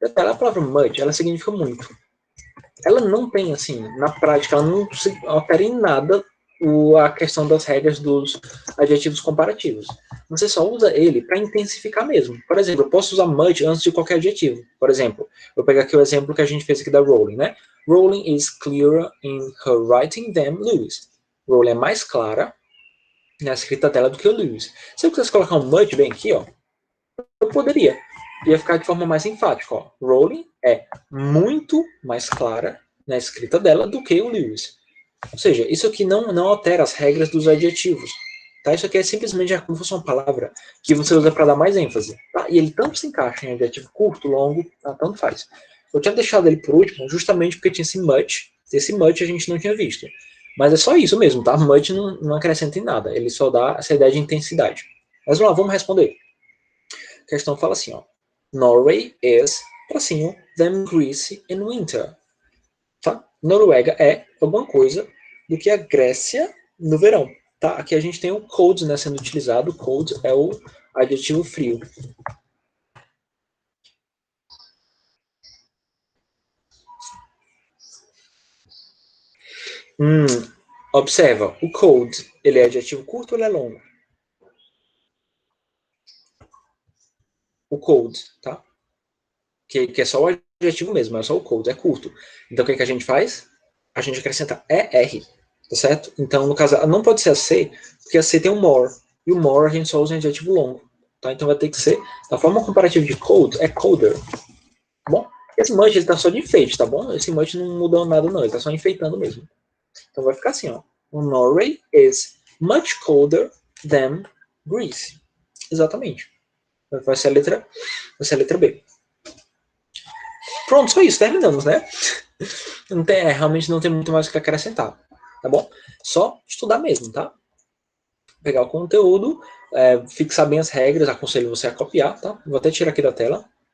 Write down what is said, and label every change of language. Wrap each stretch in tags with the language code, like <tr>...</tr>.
<pt>A palavra much, ela significa muito. Ela não tem, assim, na prática, ela não se altera em nada a questão das regras dos adjetivos comparativos. Você só usa ele para intensificar mesmo. Por exemplo, eu posso usar much antes de qualquer adjetivo. Por exemplo, vou pegar aqui o exemplo que a gente fez aqui da Rowling, né?</pt> <en>Rowling is clearer in her writing than Lewis.</en> <pt>Rowling é mais clara na escrita dela do que o Lewis. Se eu quisesse colocar um much bem aqui, ó, eu poderia. Ia ficar de forma mais enfática, ó. Rowling é muito mais clara na escrita dela do que o Lewis. Ou seja, isso aqui não altera as regras dos adjetivos. Tá? Isso aqui é simplesmente como se fosse uma palavra que você usa para dar mais ênfase. Tá? E ele tanto se encaixa em adjetivo curto, longo, tá? Tanto faz. Eu tinha deixado ele por último justamente porque tinha esse much. Esse much a gente não tinha visto. Mas é só isso mesmo, tá? Much não acrescenta em nada. Ele só dá essa ideia de intensidade. Mas vamos lá, vamos responder. A questão fala assim, ó.</pt> <en>Norway is,</en> <pt>tracinho,</pt> <en>than Greece in winter.</en> <pt>Tá? Noruega é alguma coisa do que a Grécia no verão. Tá? Aqui a gente tem o cold, né, sendo utilizado. Cold é o adjetivo frio. Observa, o cold, ele é adjetivo curto ou ele é longo? O cold, tá? Que é só o adjetivo mesmo, é só o cold, é curto. Então o que a gente faz? A gente acrescenta ER, tá certo? Então, no caso, não pode ser a C, porque a C tem um more. E o more a gente só usa em adjetivo longo. Tá? Então vai ter que ser, da forma comparativa de cold, é colder. Tá bom? Esse much ele tá só de enfeite, tá bom? Esse much não mudou nada não, ele tá só enfeitando mesmo. Então vai ficar assim, ó. O</pt> <en>Norway is much colder than Greece.</en> <pt>Exatamente. Vai ser a letra B. Pronto, só isso, terminamos, né? Realmente não tem muito mais o que acrescentar, tá bom? Só estudar mesmo, tá? Pegar o conteúdo, fixar bem as regras, aconselho você a copiar, tá? Vou até tirar aqui da tela.</pt>